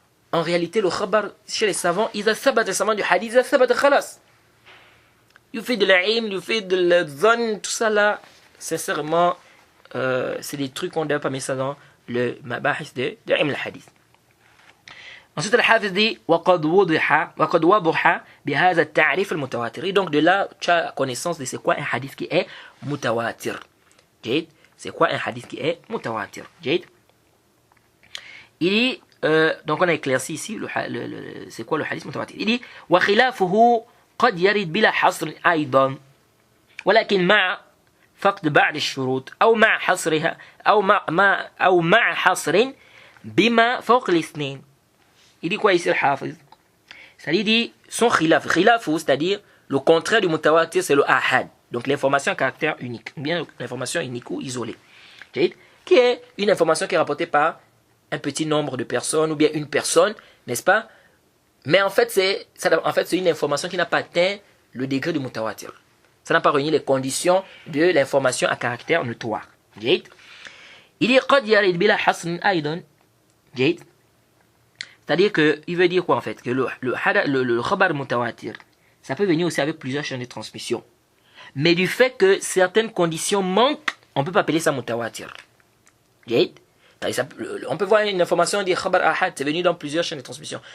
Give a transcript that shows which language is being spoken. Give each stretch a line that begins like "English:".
French: En réalité, le khabar chez les savants, ils assabat les savants du hadith, ils assabat khalas. Il fait de l'ilm, il fait de la zone, tout ça là, sincèrement, c'est des trucs qu'on ne doit pas mettre ça dans le mabahis de l'ilm al hadith. Ensuite, le Hafiz dit
Arabic: وَقَدْ وَضِحَ بِهَذَا التَّعْرِيفِ الْمُتَوَاتِرِ.
French: Et donc de là, tu as connaissance de c'est quoi un hadith qui est mutawatir. C'est quoi un hadith qui est mutawatir. Il dit, donc on a éclairci ici c'est quoi le hadith mutawatir. Il dit
Arabic: وَخِلَافُهُ قَدْ يَرِدْ بِلَا حَصْرٍ أيضا ولكن مع فقد بعض الشروط أو مع حصرها أو مع حصر بما فوق الاثنين.
French: Il dit quoi ici le Hafiz? C'est-à-dire, il dit son khilaf. Khilaf, c'est-à-dire le contraire du mutawatir, c'est le ahad. Donc l'information à caractère unique, bien l'information unique ou isolée. Qui est une information qui est rapportée par un petit nombre de personnes ou bien une personne, n'est-ce pas? Mais en fait, c'est une information qui n'a pas atteint le degré du mutawatir. Ça n'a pas réuni les conditions de l'information à caractère notoire. Il dit
Arabic: قد يرد بلا حصر أيضا.
French: C'est-à-dire qu'il veut dire quoi en fait? Que le khabar mutawatir, ça peut venir aussi avec plusieurs chaînes de transmission. Mais du fait que certaines conditions manquent, on ne peut pas appeler ça mutawatir. On peut voir une information, on dit khabar ahad, c'est venu dans plusieurs chaînes de transmission.